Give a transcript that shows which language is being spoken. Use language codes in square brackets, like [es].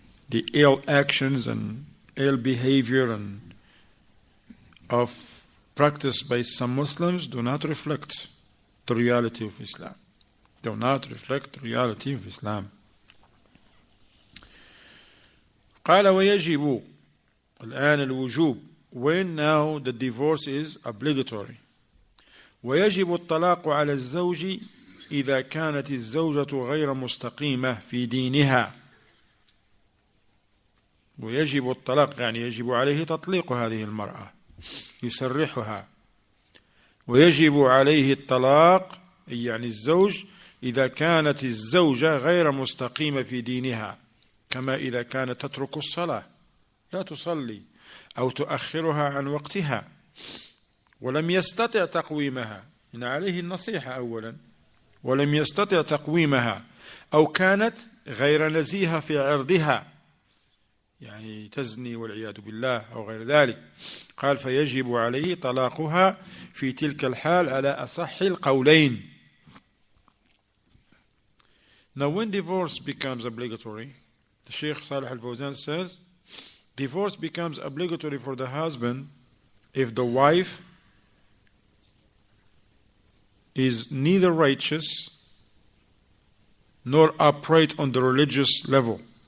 [en] The ill actions and ill behavior and of practice by some Muslims do not reflect the reality of Islam. Do not reflect the reality of Islam. [ar] قال ويجب الآن الوجوب, [en] when now the divorce is obligatory. [ar] ويجب الطلاق على الزوج إذا كانت الزوجة غير مستقيمة في دينها. ويجب الطلاق يعني يجب عليه تطليق هذه المرأة, يسرحها. ويجب عليه الطلاق يعني الزوج إذا كانت الزوجة غير مستقيمة في دينها, كما إذا كانت تترك الصلاة, لا تصلي أو تؤخرها عن وقتها ولم يستطع تقويمها. إن عليه النصيحة أولا. ولم يستطع تقويمها أو كانت غير نزيهة في عرضها, يعني تزني والعياذ بالله أو غير ذلك. قال فيجب عليه طلاقها في تلك الحال على أصح القولين. [en] Now when divorce becomes obligatory, the Shaykh Salih al-Fawzan says, divorce becomes obligatory for the husband if the wife is neither righteous nor upright on the religious level.